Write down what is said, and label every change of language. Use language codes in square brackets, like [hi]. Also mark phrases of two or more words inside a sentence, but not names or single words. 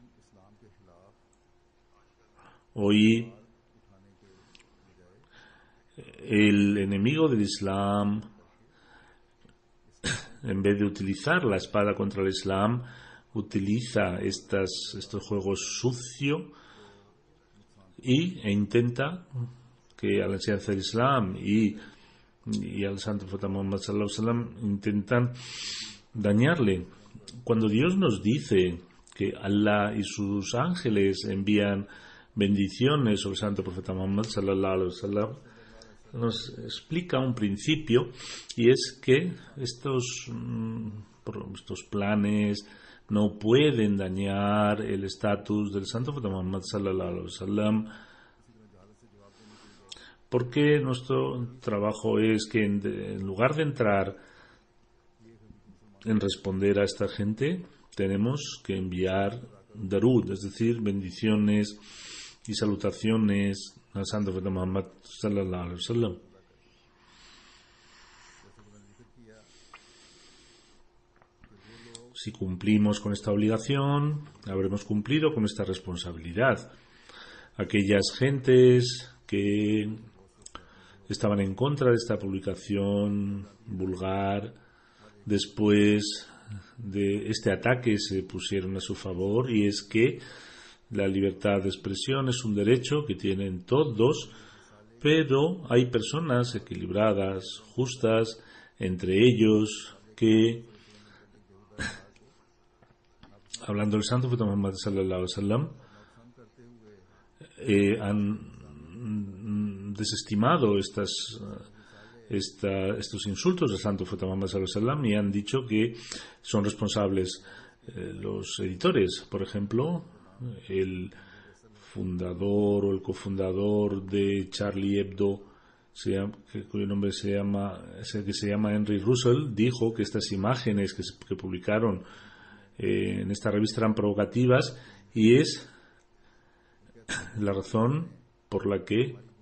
[es] Hoy el enemigo del Islam, en vez de utilizar la espada contra el Islam, utiliza estos juegos sucios e intenta que a la enseñanza del Islam y al santo profeta Muhammad [ar] صلى الله عليه وسلم [es] intentan dañarle. Cuando Dios nos dice que Allah y sus ángeles envían bendiciones sobre el santo profeta Muhammad [ar] صلى الله عليه وسلم, [es] nos explica un principio, y es que estos planes no pueden dañar el estatus del santo profeta Muhammad [ar] صلى الله عليه وسلم, [es] porque nuestro trabajo es que en lugar de entrar en responder a esta gente, tenemos que enviar darud, es decir, bendiciones y salutaciones al santo profeta Muhammad [ar] صلى الله عليه وسلم. [es] Si cumplimos con esta obligación, habremos cumplido con esta responsabilidad. Aquellas gentes que estaban en contra de esta publicación vulgar, después de este ataque se pusieron a su favor, y es que La libertad de expresión es un derecho que tienen todos, pero hay personas equilibradas, justas, entre ellos que, hablando del santo profeta Muhammad [ar] صلى الله عليه وسلم, [es] han desestimado estos insultos del santo profeta Muhammad [ar] صلى الله عليه وسلم [es] y han dicho que son responsables los editores. Por ejemplo, el fundador o el cofundador de Charlie Hebdo, cuyo nombre que se llama Henry Russell, dijo que estas imágenes que publicaron en esta revista eran provocativas, y es la razón por la que